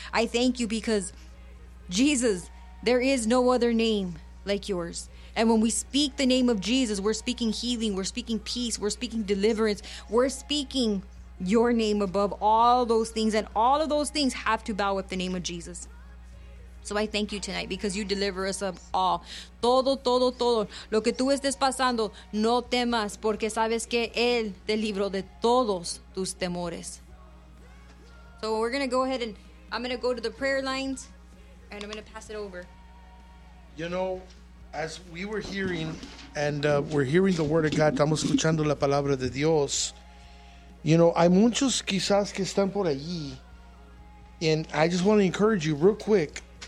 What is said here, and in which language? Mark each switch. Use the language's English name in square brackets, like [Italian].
[English] I thank you because, Jesus, there is no other name like yours. And when we speak the name of Jesus, we're speaking healing, we're speaking peace, we're speaking deliverance, we're speaking your name above all those things. And all of those things have to bow with the name of Jesus. So I thank you tonight because you deliver us of all. [Spanish] Todo, todo, todo. Lo que tú estés pasando, no temas porque sabes que Él te libró de todos tus temores. [English] So we're going to go ahead and I'm going to go to the prayer lines and I'm going to pass it over. You know, as we were hearing and we're hearing the word of God, [Spanish] estamos escuchando la palabra de Dios. [English] You know, [Spanish] hay muchos quizás que están por allí. [English] And I just want to encourage you real quick.